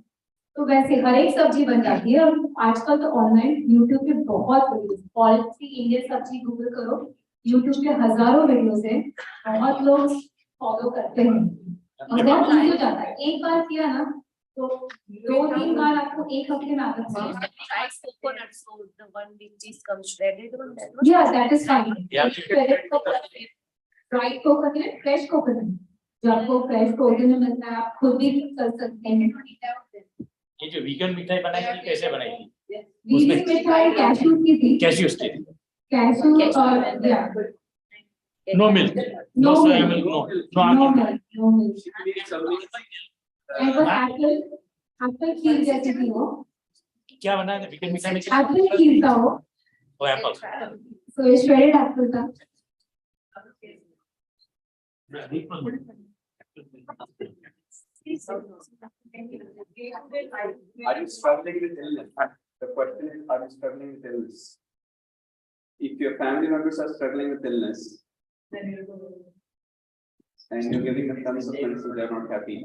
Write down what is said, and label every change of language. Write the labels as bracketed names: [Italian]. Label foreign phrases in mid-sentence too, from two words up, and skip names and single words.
[Hindi] तो वैसे हर एक सब्जी बन जाती है। और आजकल तो ऑनलाइन यूट्यूब पे बहुत वीडियोस, पॉलिसी इंडियन सब्जी गूगल करो, यूट्यूब पे हजारों वीडियोस है, बहुत लोग फॉलो करते हैं और बहुत ईजी हो जाता है। एक बार किया ना तो 2-3 बार आपको एक हफ्ते में आदत हो जाएगी। [English] Coconut food, the one which is comes shredded one, that one. Yeah, that is fine. Yeah. Shredded coconut, dried coconut, fresh coconut. [Hindi] जो आपको [English] fresh coconut [Hindi] मिलता है, आप खुद भी कर सकते हैं। ये जो वीगन मिठाई बनाई थी कैसे बनाई थी? वीगन मिठाई कैशू की थी। कैश्यूज की? कैशू और या [English] No milk, no soya milk, no almond. no milk. And [Hindi] वो एप्पल खीर जैसी थी वो। क्या बनाया था वीगन मिठाई में? एप्पल खीर था वो। वो एप्पल। [English] So it's shredded apple था। Are you struggling with illness? The question is, are you struggling with illness? If your family members are struggling with illness, and you're giving them tons of medicine, they're not happy.